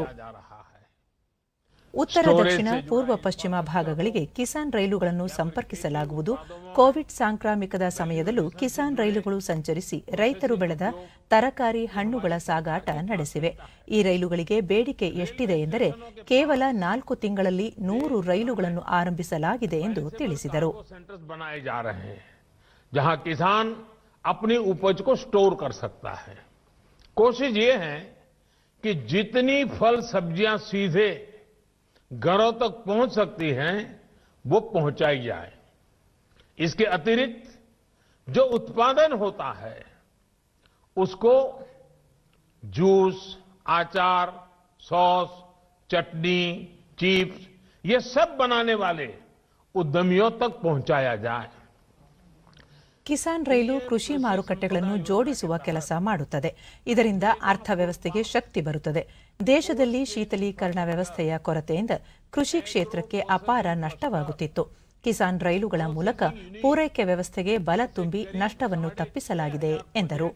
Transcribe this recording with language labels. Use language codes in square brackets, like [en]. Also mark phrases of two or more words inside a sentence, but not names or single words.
[kn] ಉತ್ತರ, ದಕ್ಷಿಣ, ಪೂರ್ವ, ಪಶ್ಚಿಮ ಭಾಗಗಳಿಗೆ ಕಿಸಾನ್ ರೈಲುಗಳನ್ನು ಸಂಪರ್ಕಿಸಲಾಗುವುದು. ಕೋವಿಡ್ ಸಾಂಕ್ರಾಮಿಕದ ಸಮಯದಲ್ಲೂ ಕಿಸಾನ್ ರೈಲುಗಳು ಸಂಚರಿಸಿ ರೈತರು ಬೆಳೆದ ತರಕಾರಿ ಹಣ್ಣುಗಳ ಸಾಗಾಟ ನಡೆಸಿವೆ. ಈ ರೈಲುಗಳಿಗೆ ಬೇಡಿಕೆ ಎಷ್ಟಿದೆ ಎಂದರೆ ಕೇವಲ 4 ತಿಂಗಳಲ್ಲಿ 100 ರೈಲುಗಳನ್ನು ಆರಂಭಿಸಲಾಗಿದೆ ಎಂದು ತಿಳಿಸಿದರು. [hi] जहां किसान अपनी उपज को स्टोर कर सकता है। कोशिश ये है कि जितनी फल सब्जियां सीधे घरों तक पहुंच सकती हैं वो पहुंचाई जाए। इसके अतिरिक्त जो उत्पादन होता है उसको जूस, आचार, सॉस, चटनी, चिप्स ये सब बनाने वाले उद्यमियों तक पहुंचाया जाए। [kn] ಕಿಸಾನ್ ರೈಲು ಕೃಷಿ ಮಾರುಕಟ್ಟೆಗಳನ್ನು ಜೋಡಿಸುವ ಕೆಲಸ ಮಾಡುತ್ತದೆ. ಇದರಿಂದ ಅರ್ಥವ್ಯವಸ್ಥೆಗೆ ಶಕ್ತಿ ಬರುತ್ತದೆ. ದೇಶದಲ್ಲಿ ಶೀತಲೀಕರಣ ವ್ಯವಸ್ಥೆಯ ಕೊರತೆಯಿಂದ ಕೃಷಿ ಕ್ಷೇತ್ರಕ್ಕೆ ಅಪಾರ ನಷ್ಟವಾಗುತ್ತಿತ್ತು. ಕಿಸಾನ್ ರೈಲುಗಳ ಮೂಲಕ ಪೂರೈಕೆ ವ್ಯವಸ್ಥೆಗೆ ಬಲ ತುಂಬಿ ನಷ್ಟವನ್ನು ತಪ್ಪಿಸಲಾಗಿದೆ ಎಂದರು.